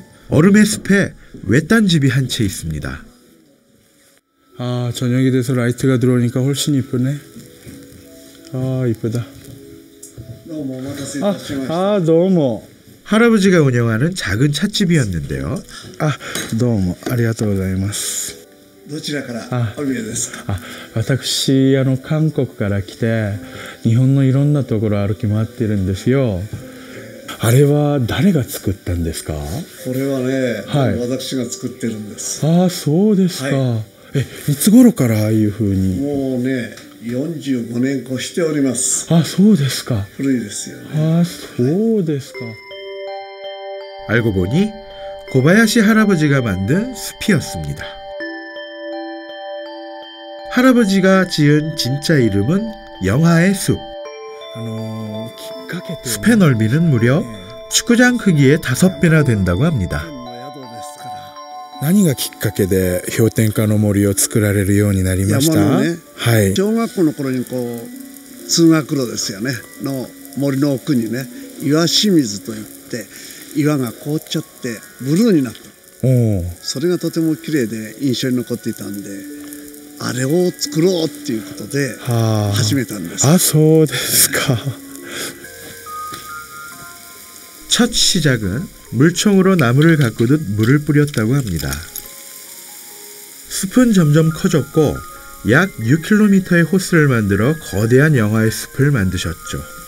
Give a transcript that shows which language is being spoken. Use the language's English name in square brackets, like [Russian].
[Korean] 얼음의 숲에 외딴 집이 한 채 있습니다. 저녁이 돼서 라이트가 들어오니까 훨씬 이쁘네. 이쁘다. 너무. 할아버지가 운영하는 작은 찻집이었는데요. [Japanese] どうもありがとうございます。どちらからお見えですか？私韓国から来て日本のいろんなところ歩き回ってるんですよ。あれは誰が作ったんですか？これはね、私が作ってるんです。そうですか。いつ頃からああいう風に？もうね、45年越しております。そうですか。古いですよね。そうですか。 [Korean] 알고 보니 고바야시 할아버지가 만든 숲이었습니다. 할아버지가 지은 진짜 이름은 영하의 숲. 숲의 넓이는 무려 축구장 크기의 5배나 된다고 합니다. [Japanese] 何がきっかけで氷点下の森を作られるようになりました？山のね、小学校の頃に通学路ですよねの森の奥にね、岩清水といって岩が凍っちゃってブルーになった。それがとても綺麗で印象に残っていたんで、あれを作ろうっていうことで始めたんです。そうですか。 [Korean] 첫 시작은 물총으로 나무를 가꾸듯 물을 뿌렸다고 합니다. 숲은 점점 커졌고 약 6km의 호스를 만들어 거대한 영하의 숲을 만드셨죠.